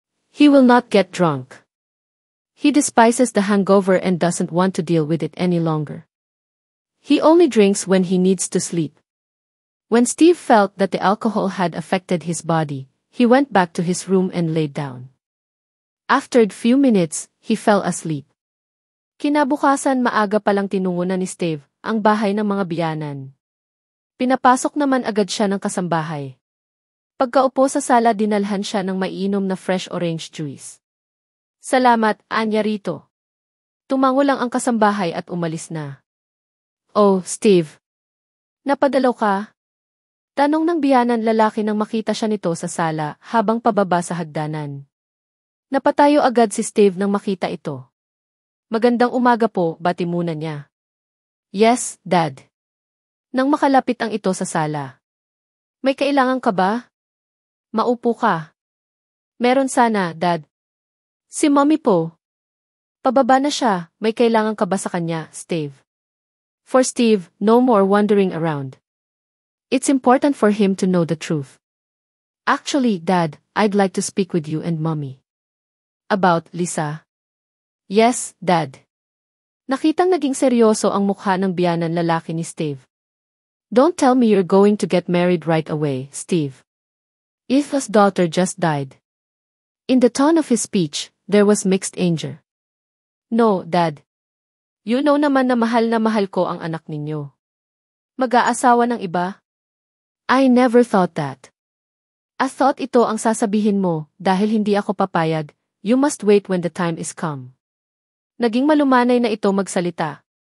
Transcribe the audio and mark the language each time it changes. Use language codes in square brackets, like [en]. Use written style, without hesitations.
[en] He will not get drunk. He despises the hangover and doesn't want to deal with it any longer. He only drinks when he needs to sleep. When Steve felt that the alcohol had affected his body, he went back to his room and laid down. After a few minutes, he fell asleep. [tl] Kinabukasan maaga palang tinungo na ni Steve ang bahay ng mga biyanan. Pinapasok naman agad siya ng kasambahay. Pagkaupo sa sala, dinalhan siya ng maiinom na fresh orange juice. Salamat, anya rito. Tumango lang ang kasambahay at umalis na. Oh, Steve. Napadalaw ka? Tanong ng biyanan lalaki nang makita siya nito sa sala habang pababa sa hagdanan. Napatayo agad si Steve nang makita ito. Magandang umaga po, bati muna niya. [en] Yes, Dad. [tl] Nang makalapit ang ito sa sala. May kailangan ka ba? Maupo ka. Meron sana, Dad. Si Mommy po. Pababa na siya, may kailangan ka ba sa kanya, Steve? [en] For Steve, no more wandering around. It's important for him to know the truth. Actually, Dad, I'd like to speak with you and Mommy. About Lisa? Yes, Dad. [tl] Nakitang naging seryoso ang mukha ng biyanan lalaki ni Steve. [en] Don't tell me you're going to get married right away, Steve. Etha's daughter just died. In the tone of his speech, there was mixed anger. No, Dad. You know [tl] naman na mahal ko ang anak ninyo. Mag-aasawa ng iba? [en] I never thought that. I thought [tl] ito ang sasabihin mo, dahil hindi ako papayag, [en] you must wait when the time is come. [tl] Naging malumanay na ito magsalita.